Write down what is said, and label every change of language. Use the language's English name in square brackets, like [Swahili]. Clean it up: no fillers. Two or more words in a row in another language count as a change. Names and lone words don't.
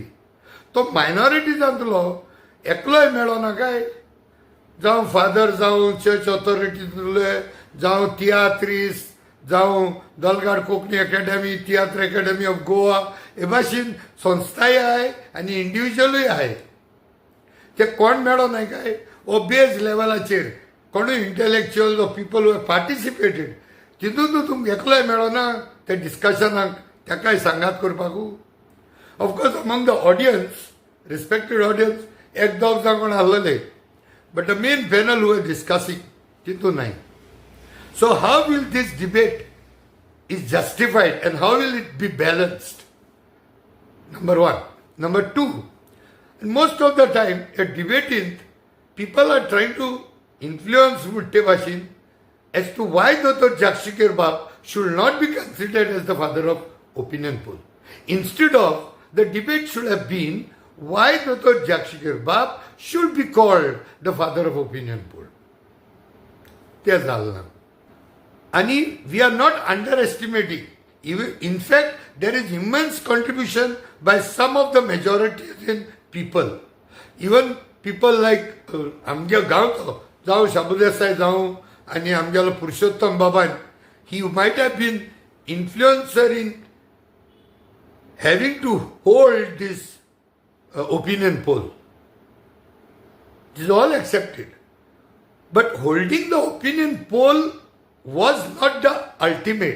[Konkani] तो मायनॉरिटी जातलो एकलोय मेळोना काय जावं फादर जावं चर्च ऑथॉरिटीतले जावं तियात्रिस्ट जावं दलगाड कोंकणी अकॅडमी तियात्र अकॅडमी ऑफ गोवा हे भाशेन संस्थाय आहाय आनी इंडिव्हिज्युअलूय आहाय. ते कोण मेळोनाय काय ओ बेज लेवलाचेर कोणूय [English] intellectual people who participated [Konkani] तितून तुमकां एकलोय मेळोना ते डिस्कशनाक ताकाय सांगात करपाकू. [English] Of course, among the audience, respected audience, [Konkani] एक दोग जाण आसलेले [English] but the main panel who were discussing [Konkani] तितू नाही. [English] So how will this debate is justified and how will it be balanced? Number one. Number two, most of the time a debating people are trying to influence Mutte Bashin as to why Dr. Jakshikar Bab should not be considered as the father of opinion poll. Instead of the debate should have been why Dr. Jakshikar Bab should be called the father of opinion poll. [Konkani] ते झालं आणि [English] we are not underestimating. In fact, there is immense contribution by some of the majority people. Even people like [Konkani] आमच्या गांवचो जावं शाबुदेसाय जावं आनी आमगेलो पुरुषोत्तम बाबान [English] he might have been influencer in having to hold this opinion poll. This is all accepted. But holding the opinion poll was not the ultimate.